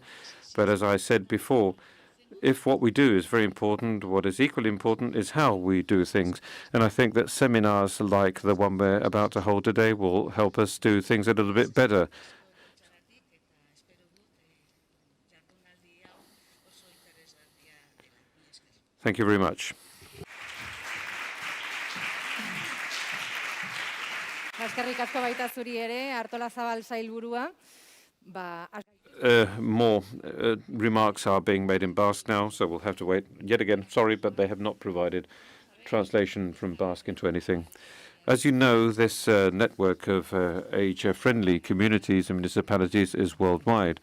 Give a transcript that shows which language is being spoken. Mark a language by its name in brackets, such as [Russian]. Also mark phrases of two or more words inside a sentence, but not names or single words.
[English] But as I said before, if what we do is very important, what is equally important is how we do things. And I think that seminars like the one we're about to hold today will help us do things a little bit better. Thank you very much. [Basque] Eskerrik asko baita zuri ere, Artolazabal sailburua. [English] More remarks are being made in Basque now, so we'll have to wait. Yet again, sorry, but they have not provided translation from Basque into anything. As you know, this network of age-friendly communities and municipalities is worldwide.